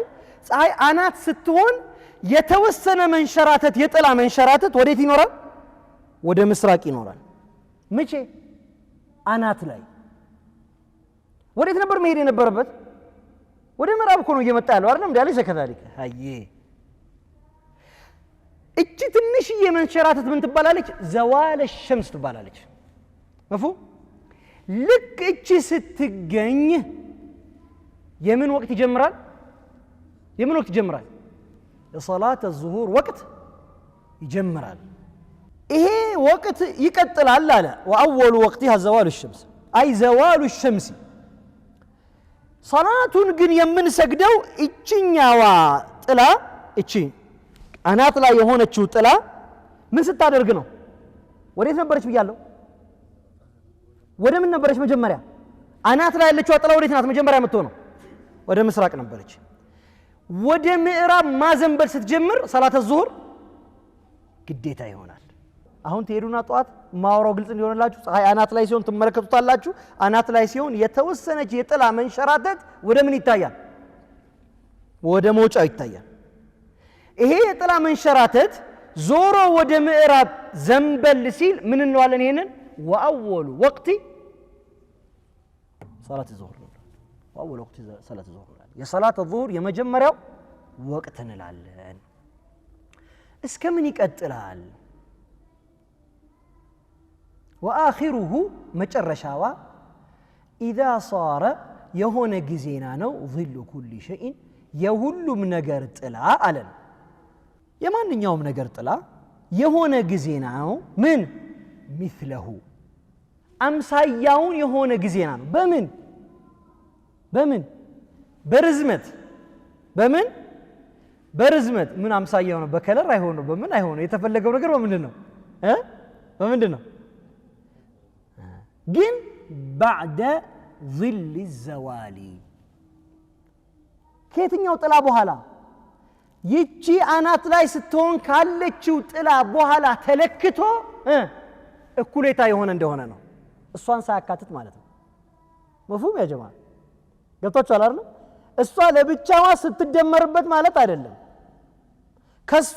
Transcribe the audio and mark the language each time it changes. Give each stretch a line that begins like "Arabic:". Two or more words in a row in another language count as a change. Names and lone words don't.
Amharic: ፀሐይ አናት ስትሆን የተወሰነ መንሸራተት የጥላ መንሸራተት ወዴት ይኖራል ወደ ምስራቅ ይኖራል መቼ አናት ላይ ወዴት ነበር መሄድ የነበረበት ወደ ምዕራብ እኮ ነው እየመጣ ያለው አይደል እንዴ አለሽ ከታሪክ አየ እቺ ትንሽዬ መንሸራተት ምን ትባላለች
Arabic: زوال الشمس
Amharic: ትባላለች መፍሁ ልክ እቺ ስትገኝ የምን ወቅት ይጀምራል የሶላት الظهور ወቅት ይጀምራል ይሄ ወቅት ይቀጥላል አለ
Arabic: واول وقتها زوال الشمس اي زوال الشمس صلاتون
Amharic: ግን የምንሰግደው እቺኛዋ ጥላ እቺ አናት ላይ የሆነችው ጥላ ምን ስታደርግ ነው ወዴት ነበረች ብያለሁ ወደ ምን ነበረች መጀመሪያ አናት ላይ ያለችው ጥላ ወዴት ናት መጀመሪያ የምትሆነው ወደ ምስራቅ ነበረች ወደ ምዕራብ ማዘንበል ስትጀምር
Arabic: صلاة الظهر
Amharic: ግዴታ ይሆናል አሁን ትሄዱና ጧት ማወራው ግልጽ እንዲሆንላችሁ ፀሐይ አናት ላይ ሲሆን ትመለከቱታላችሁ አናት ላይ ሲሆን የተወሰነች የጥላ መንሸራተት ወደ ምን ይታያል ወደ መውጫው ይታያል ይሄ የጥላ መንሸራተት ዞሮ ወደ ምዕራብ ዘንበል ሲል ምን እንለዋለን ይሄንን
Arabic: واول وقت صلاه الظهر واول وقت صلاه الظهر
Amharic: የሰላት الظهر የመጀመሪያው ወቅት እንላለን እስከ ምን ይቀጥላል واخره መጨረሻዋ
Arabic: اذا صار
Amharic: የሆነ ጊዜና ነው
Arabic: ظل كل شيء
Amharic: የሁሉም ነገር ጥላ አለን የማንኛውም ነገር ጥላ የሆነ ጊዜና ነው ምን مثله አምሳያውን የሆነ ጊዜና ነው በምን በርዝመት ምን አምሳያው ነው በከለር አይሆነው በምን አይሆነው የተፈለገው ነገር በምንድን ነው ግን
Arabic: بعد ظل الزوال
Amharic: ከየትኛው ጥላ በኋላ ይቺ አናት ላይ ስትሆን ካለችው ጥላ በኋላ ተለክቶ እኩሌታ የሆነ እንደሆነ ነው እሷን ሳያካትት ማለት ነው መፍሁም
Arabic: يا جماعة
Amharic: ገብታችኋል አይደል እሷ ለብቻዋ ስትደመርበት ማለት አይደለም ከሷ